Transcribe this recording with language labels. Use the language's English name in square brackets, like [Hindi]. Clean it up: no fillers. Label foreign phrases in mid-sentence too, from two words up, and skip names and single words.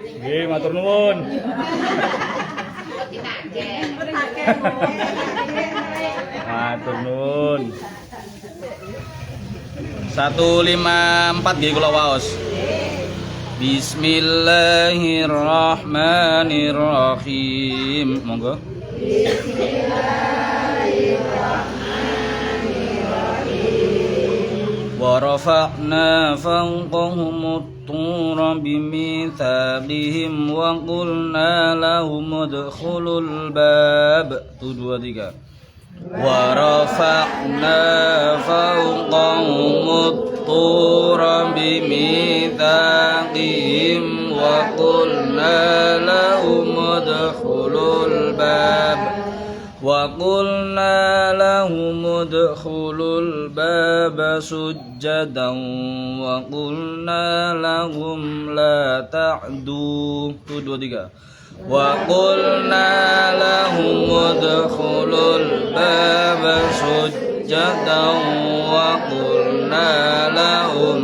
[Javanese] Nggih, matur nuwun. Matur nuwun. 154 nggih kula waos. [Arabic] Bismillahirrahmanirrahim. [Javanese] Monggo. [Arabic] Wa rafa'na fawqahumut tura bimitsaqihim wa qulna lahum udkhulul bab. 1 2 3. Wa rafa'na fawqahumut tura bimitsaqihim wa qulna lahum udkhulul bab. وقلنا لهم ادخلوا الباب سجدا وقلنا لهم لا تعدوا. 1 2 3. وقلنا لهم ادخلوا الباب سجدا وقلنا لهم